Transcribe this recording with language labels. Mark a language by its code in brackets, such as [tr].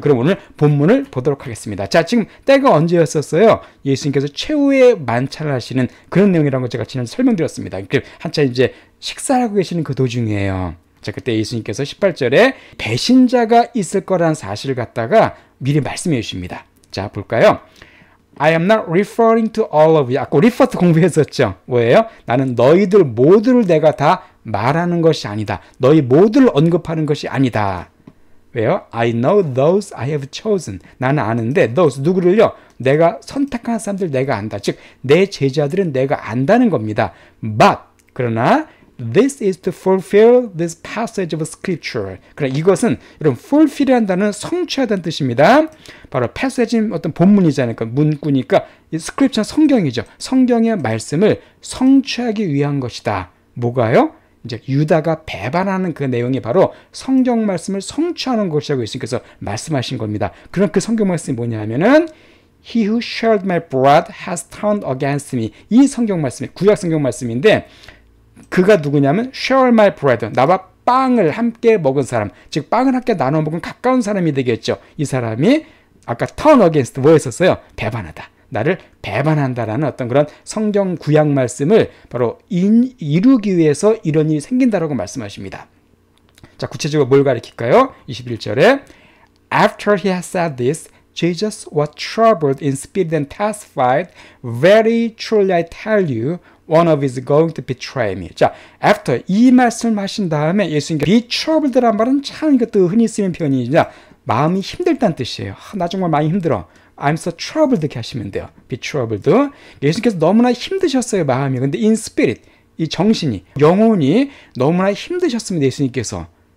[ko] 그럼 오늘 본문을 보도록 하겠습니다. 자, 지금 때가 언제였었어요? 예수님께서 최후의 만찬을 하시는 그런 내용이라는 걸 제가 지난주에 설명드렸습니다. 한참 이제 식사하고 계시는 그 도중이에요. 자, 그때 예수님께서 18절에 배신자가 있을 거라는 사실을 갖다가 미리 말씀해 주십니다. 자, 볼까요? [en] I am not referring to all of you. [ko] 아까 refer to 공부했었죠. 뭐예요? 나는 너희들 모두를 내가 다 말하는 것이 아니다. 너희 모두를 언급하는 것이 아니다. 왜요? [en] I know those I have chosen. [ko] 나는 아는데 those 누구를요? 내가 선택한 사람들 내가 안다. 즉 내 제자들은 내가 안다는 겁니다. [en] But [ko] 그러나 [en] This is to fulfill this passage of scripture. [ko] 그러나 이것은 여러분 fulfill이라는 단어는 성취하다는 뜻입니다. 바로 passage는 어떤 본문이잖아요. 그러니까 문구니까 scripture는 성경이죠. 성경의 말씀을 성취하기 위한 것이다. 뭐가요? 이제 유다가 배반하는 그 내용이 바로 성경 말씀을 성취하는 것이라고 예수님께서 말씀하신 겁니다. 그럼 그 성경 말씀이 뭐냐면은 [en] He who shared my bread has turned against me. [ko] 이 성경 말씀이 구약 성경 말씀인데 그가 누구냐면 [en] share my bread, [ko] 나와 빵을 함께 먹은 사람, 즉 빵을 함께 나눠 먹은 가까운 사람이 되겠죠. 이 사람이 아까 turn against 뭐 했었어요? 배반하다. 나를 배반한다라는 어떤 그런 성경 구약 말씀을 바로 이루기 위해서 이런 일이 생긴다라고 말씀하십니다. 자, 구체적으로 뭘 가리킬까요? 21절에 [en] After he had said this, Jesus was troubled in spirit and testified, Very truly I tell you, one of is going to betray me. [ko] 자, after 이 말씀을 하신 다음에 예수님께서 be troubled란 말은 참 이것도 흔히 쓰는 표현이냐 마음이 힘들다는 뜻이에요. 나 정말 많이 힘들어. [en] I'm so troubled [ko] 이렇게 하시면 돼요. [en] be troubled. [ko] 예수님께서 너무나 힘드셨어요, 마음이. 근데 in spirit, 이 정신이, 영혼이 너무나 힘드셨습니다, 예수님께서.